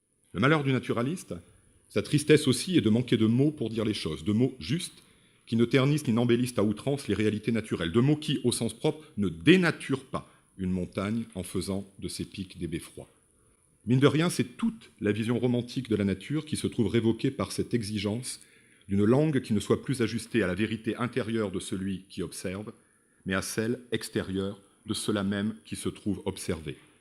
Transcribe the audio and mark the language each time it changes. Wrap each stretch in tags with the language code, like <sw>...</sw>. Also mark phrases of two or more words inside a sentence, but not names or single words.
<fr>Le malheur du naturaliste, sa tristesse aussi, est de manquer de mots pour dire les choses, de mots justes, qui ne ternissent ni n'embellissent à outrance les réalités naturelles, de mots qui, au sens propre, ne dénaturent pas une montagne en faisant de ses pics des beffrois. Mine de rien, c'est toute la vision romantique de la nature qui se trouve révoquée par cette exigence d'une langue qui ne soit plus ajustée à la vérité intérieure de celui qui observe, mais à celle extérieure de ceux-là même qui se trouvent observés.</fr>